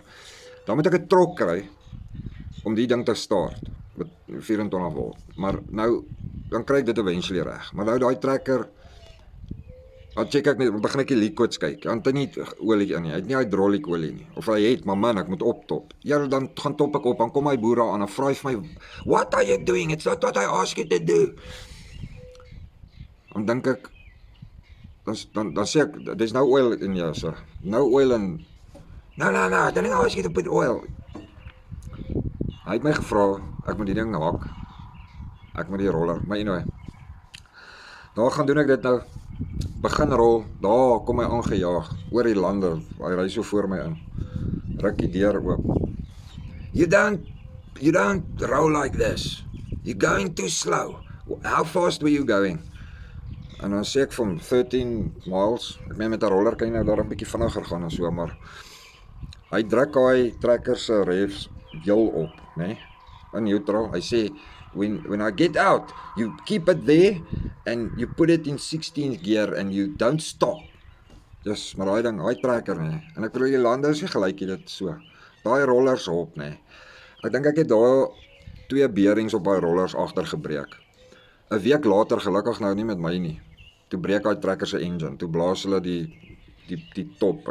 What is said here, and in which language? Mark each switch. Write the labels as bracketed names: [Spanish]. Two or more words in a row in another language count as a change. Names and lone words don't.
[Afrikaans] Dan moet ek 'n trok kry om die ding te start met 24 volt. Maar nou dan kry ek dit eventually reg. Maar nou daai trekker, dan check ek net, begin ek die liquids kyk. Want hy het nie olie in nie. Hy het nie hydraulic olie nie. Of hy het, maar man, ek moet optop. Ja, dan gaan top ek op, dan kom hy boer daar aan en vra hy vir my, [English] "What are you doing? It's not what I ask you to do." [Afrikaans] Dan dink ek, dan sê ek, [English] there's no oil in here, sir. No oil in. No, I didn't ask you to put oil. [Afrikaans] Hy het my gevra, ek moet die ding haak. Ek moet die roller, maar anyway. Daar gaan doen ek dit nou. Begin rol, daar kom hy aangejaag, oor die lande, hy ry so voor my in. Ruk die deur oop. [English] You don't roll like this. You're going too slow. How fast were you going? [Afrikaans] En dan sê ek vir hom 13 miles. Ek meen met 'n roller kan jy nou daar 'n bietjie vinniger gaan en so, maar hy druk hy trekker se revs heel op, né? Nee? In neutral. Hy sê [English] when I get out, you keep it there and you put it in 16th gear and you don't stop. [Afrikaans] Dis maar daai ding, daai trekker nê. Nee. En ek bedoel die lande is nie gelyk dit so. Daai rollers op nê. Nee. Ek dink ek het daar 2 beerings op daai rollers agter gebreek. 'n Week later, gelukkig nou nie met my nie. Toe breek daai trekker se engine. Toe blaas hulle die top.